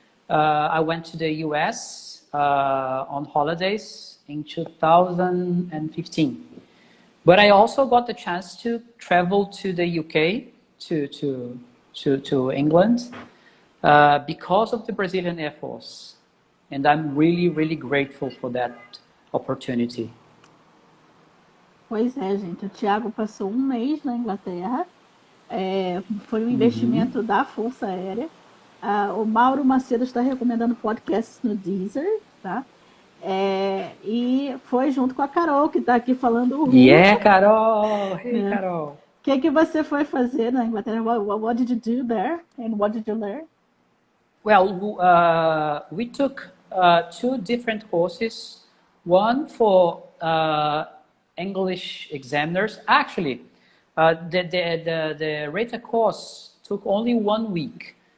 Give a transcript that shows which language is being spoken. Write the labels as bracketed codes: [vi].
[en] I went to the US on holidays in 2015. But I also got the chance to travel to the UK, to England, because of the Brazilian Air Force. And I'm really, really grateful for that opportunity. [pt] Pois é, gente. O Thiago passou um mês na Inglaterra. Foi um investimento da Força Aérea. O Mauro Macedo está recomendando podcasts no Deezer, tá? E foi junto com a Carol, que está aqui falando o [en] Yeah, Carol! Hey, [pt] né? Carol! O que você foi fazer na Inglaterra? [en] What did you do there? And what did you learn? Well, we took two different courses. One for English examiners. Actually, the RETA course took only 1 week.